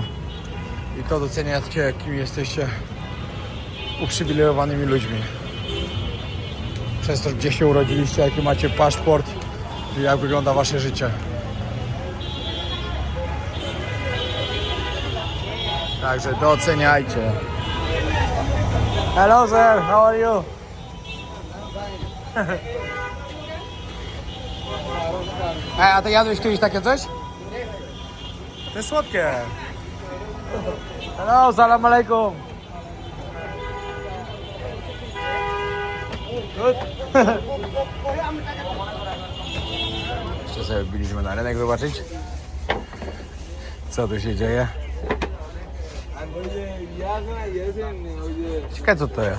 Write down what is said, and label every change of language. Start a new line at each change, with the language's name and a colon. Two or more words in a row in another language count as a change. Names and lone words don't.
Polish: I to doceniacie, jakimi jesteście uprzywilejowanymi ludźmi. Przez to, gdzie się urodziliście, jaki macie paszport i jak wygląda wasze życie. Także doceniajcie.
English: Hello sir, how are you?
Polish: A ty jadłeś kiedyś takie coś? To jest słodkie. Hello,
Arabic: salam alaikum.
Polish: Jeszcze sobie byliśmy na rynek zobaczyć, co tu się dzieje. Ciekawe co to jest.